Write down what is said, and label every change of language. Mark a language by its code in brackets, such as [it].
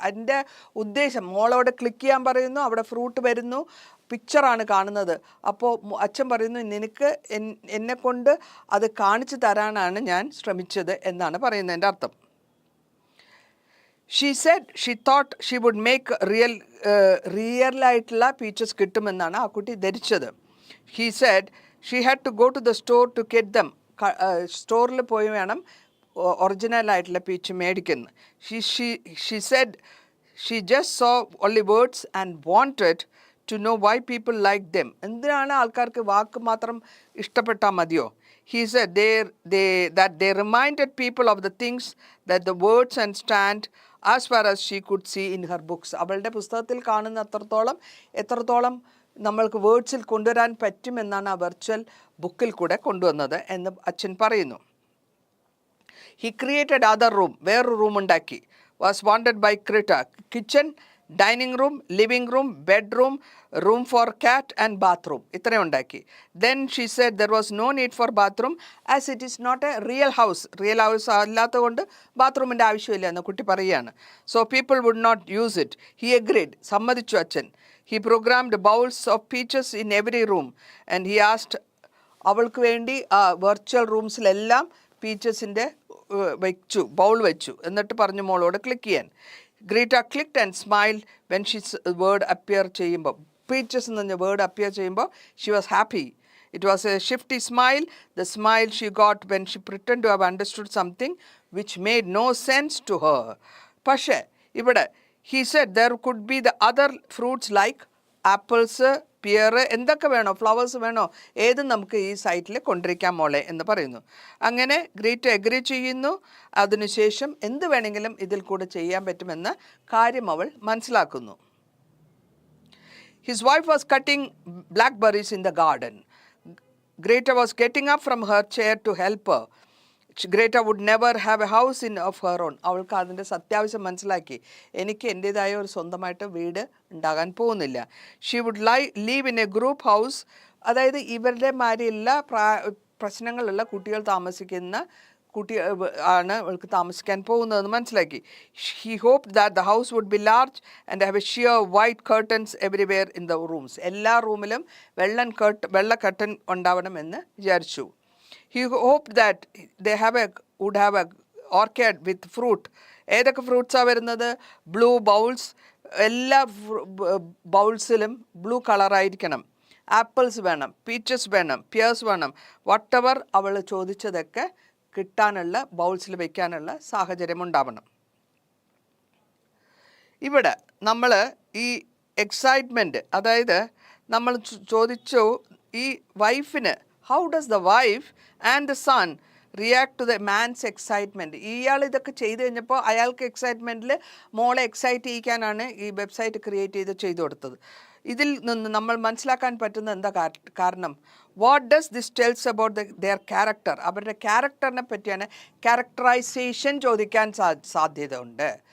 [ml] അതിൻ്റെ ഉദ്ദേശം മോളോട് ക്ലിക്ക് ചെയ്യാൻ പറയുന്നു, അവിടെ ഫ്രൂട്ട് വരുന്നു, പിക്ചറാണ് കാണുന്നത്. അപ്പോൾ അച്ഛൻ പറയുന്നു നിനക്ക് എന്നെ കൊണ്ട് അത് കാണിച്ചു തരാനാണ് ഞാൻ ശ്രമിച്ചത് എന്നാണ് പറയുന്നതിൻ്റെ അർത്ഥം. [en] She said she thought she would make [ml] റിയലായിട്ടുള്ള peaches കിട്ടുമെന്നാണ് ആ കുട്ടി ധരിച്ചത്. [en] He said she had to go to the store to get them. [ml] സ്റ്റോറിൽ പോയി വേണം ഒറിജിനലായിട്ടുള്ള പീച്ച് മേടിക്കുന്നത്. [en] She said she just saw only words and wanted to know why people liked them. [ml] എന്തിനാണ് ആൾക്കാർക്ക് വാക്ക് മാത്രം ഇഷ്ടപ്പെട്ടാൽ മതിയോ? [en] He said that they reminded people of the things that the words and stand as far as she could see in her books. [ml] അവളുടെ പുസ്തകത്തിൽ കാണുന്ന എത്രത്തോളം നമ്മൾക്ക് വേർഡ്സിൽ കൊണ്ടുവരാൻ പറ്റുമെന്നാണ് ആ വെർച്വൽ ബുക്കിൽ കൂടെ കൊണ്ടുവന്നത് എന്ന് അച്ഛൻ പറയുന്നു. [en] He created other room, [ml] വേറൊരു റൂം ഉണ്ടാക്കി. [en] Was wanted by Greta. Kitchen, dining room, living room, bedroom, room for cat and bathroom. [ml] ഇത്രയും ഉണ്ടാക്കി. [en] Then she said there was no need for bathroom as it is not a real house. Real house [ml] അല്ലാത്തതുകൊണ്ട് ബാത്റൂമിൻ്റെ ആവശ്യമില്ല എന്ന് കുട്ടി പറയുകയാണ്. [en] So people would not use it. He agreed. [ml] സമ്മതിച്ചു അച്ഛൻ. [en] He programmed bowls of peaches in every room and he asked [ml] അവൾക്ക് വേണ്ടി വെർച്വൽ റൂംസിലെല്ലാം പീച്ചസിൻ്റെ വെച്ചു, ബൗൾ വെച്ചു. എന്നിട്ട് പറഞ്ഞു മോളോട് ക്ലിക്ക് ചെയ്യാൻ. [en] Greta clicked and smiled when she word appear [ml] ചെയ്യുമ്പോൾ, [en] peaches [ml] എന്ന് പറഞ്ഞ [en] Word appear ചെയ്യുമ്പോൾ she was happy. It was a shifty smile, the smile she got when she pretended to have understood something which made no sense to her. [ml] പക്ഷേ ഇവിടെ [en] he said there could be the other fruits like apples, [ml] peer, എന്തൊക്കെ വേണോ, flowers വേണോ, ഏതും നമുക്ക് ഈ സൈറ്റിൽ കൊണ്ടിരിക്കാൻ മോളെ എന്ന് പറയുന്നു. അങ്ങനെ ഗ്രീറ്റ് എഗ്രി ചെയ്യുന്നു. അതിനുശേഷം എന്ത് വേണമെങ്കിലും ഇതിൽ കൂടെ ചെയ്യാൻ പറ്റുമെന്ന കാര്യം അവൾ മനസ്സിലാക്കുന്നു. [en] His wife was cutting blackberries in the garden. Greta was getting up from her chair to help her. Greta would never have a house of her own. [ml] അവൾക്ക് അതിൻ്റെ സത്യാവശ്യം മനസ്സിലാക്കി. എനിക്ക് എൻ്റേതായ ഒരു സ്വന്തമായിട്ട് വീട് ഉണ്ടാകാൻ പോകുന്നില്ല. [en] She would live in a group house. [ml] അതായത് ഇവരുടെ മാതിരിയുള്ള പ്രശ്നങ്ങളുള്ള കുട്ടികൾ താമസിക്കുന്ന ആണ് അവൾക്ക് താമസിക്കാൻ പോകുന്നതെന്ന് മനസ്സിലാക്കി. [en] He hoped that the house would be large and have a sheer white curtains everywhere in the rooms. [ml] എല്ലാ റൂമിലും വെള്ള കർട്ടൻ ഉണ്ടാവണമെന്ന് വിചാരിച്ചു. [en] He hoped that they would have a orchard with fruit. [ml] ഏതൊക്കെ ഫ്രൂട്ട്സാണ് വരുന്നത്? ബ്ലൂ ബൗൾസ്, എല്ലാ ബൗൾസിലും blue കളറായിരിക്കണം. Apples വേണം, peaches വേണം, പിയേഴ്സ് വേണം. വട്ടവർ അവൾ ചോദിച്ചതൊക്കെ കിട്ടാനുള്ള ബൗൾസിൽ വയ്ക്കാനുള്ള സാഹചര്യം ഉണ്ടാവണം. ഇവിടെ നമ്മൾ ഈ എക്സൈറ്റ്മെൻറ്റ്, അതായത് നമ്മൾ ചോദിച്ചു ഈ വൈഫിന്, [en] how does the wife and the son react to the man's excitement? [ml] ഇയാൾ ഇതൊക്കെ ചെയ്തു കഴിഞ്ഞപ്പോൾ അയാൾക്ക് എക്സൈറ്റ്മെൻറ്റിൽ മോളെ എക്സൈറ്റ് ചെയ്യിക്കാനാണ് ഈ വെബ്സൈറ്റ് ക്രിയേറ്റ് ചെയ്തു കൊടുത്തത്. ഇതിൽ നിന്ന് നമ്മൾ മനസ്സിലാക്കാൻ പറ്റുന്ന എന്താ കാരണം? [en] What does this tells about their character? [ml] അവരുടെ ക്യാരക്ടറിനെ പറ്റിയാണ്. ക്യാരക്ടറൈസേഷൻ ചോദിക്കാൻ സാധ്യതയുണ്ട്.